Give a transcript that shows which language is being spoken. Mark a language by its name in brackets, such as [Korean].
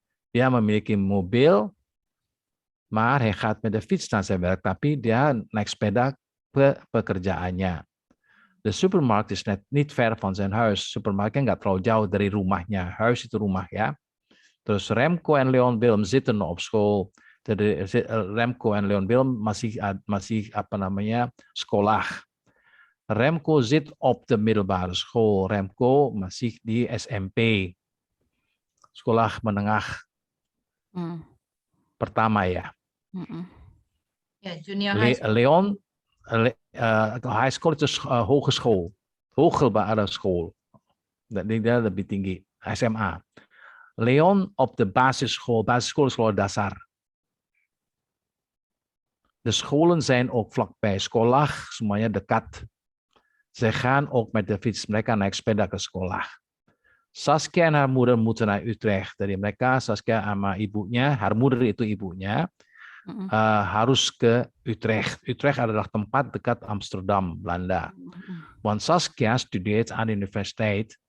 [Indonesian] Dia memiliki mobil, [Dutch] maar hij gaat met de fiets naar zijn werk, [Indonesian] tapi dia naik sepeda ke pekerjaannya. [Dutch] De supermarkt is niet ver van zijn huis. [Indonesian] Supermarktnya nggak terlalu jauh dari rumahnya. Huis itu rumah ya. [Dutch] Terus Remco en Leon Willem zitten op school. Remco en Leon Willem [Indonesian] masih sekolah. [Dutch] Remco zit op de middelbare school. [Indonesian] Remco masih di SMP. Sekolah menengah pertama ya. [English] Ja, junior [Indonesian] Leon, [English] high school [Indonesian] itu hogeschool. Hogelbare school. Dia lebih tinggi. SMA. [Dutch] Leon op de basisschool. Basisschool is [Indonesian] sekolah dasar. [Dutch] De scholen zijn ook vlakbij. [Indonesian] Sekolah semuanya dekat. [Dutch] Ze gaan ook met de fiets. [Indonesian] Mereka naik sepeda ke sekolah. [Dutch] Saskia en haar moeder moeten naar Utrecht. [Indonesian] Jadi mereka, Saskia sama ibunya, [Dutch] haar moeder [Indonesian] itu ibunya, harus ke Utrecht. Utrecht adalah tempat dekat Amsterdam, Belanda. [Dutch] Want Saskia studeert aan de universiteit.